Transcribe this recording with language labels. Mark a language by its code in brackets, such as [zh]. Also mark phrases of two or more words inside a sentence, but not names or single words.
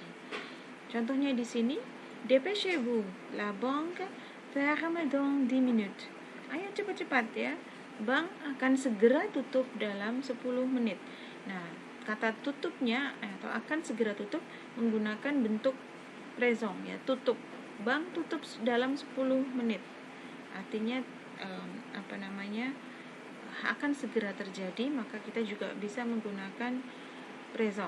[id] Contohnya di sini, [fr] dépêchez-vous, la banque ferme dans 10 minutes. [id] Ayo cepat-cepat ya, bank akan segera tutup dalam 10 menit. Nah, kata tutupnya atau akan segera tutup menggunakan bentuk présent, ya, tutup. Bank tutup dalam 10 menit. Artinya akan segera terjadi, maka kita juga bisa menggunakan présent.